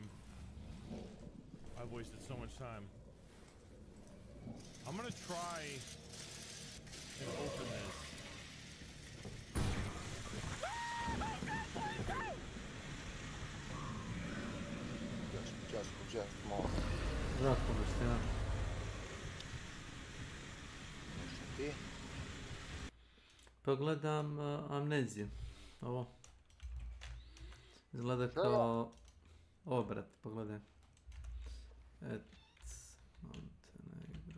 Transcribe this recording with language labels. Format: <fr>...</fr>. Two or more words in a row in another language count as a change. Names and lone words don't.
<en>I've wasted so much time. I'm gonna try and open this. Just more.</en> <sr>Zatvoriš se, ja. Ti? Pa gledam Amneziju. Ovo. Izgleda kao... Ovo, brat, pogledaj. Montenegro.</sr>